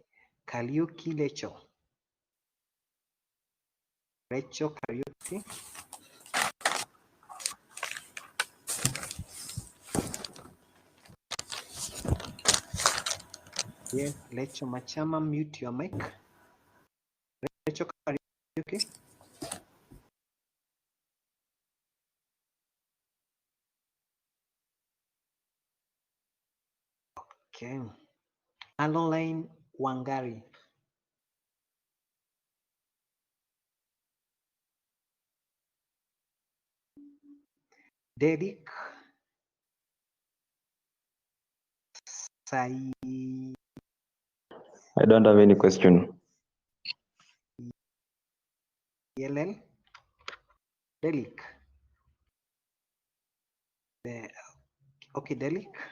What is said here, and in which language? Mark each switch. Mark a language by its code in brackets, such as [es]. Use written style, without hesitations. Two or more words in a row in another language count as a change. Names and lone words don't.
[en] Kariuki Lecho. Lecho Kariuki. Yes, Lecho Machama, mute your mic. Lecho Kariuki. Okay. Caroline Wangari. Derek Sai. I don't have any question. Yelel. Delik. Okay, Delik.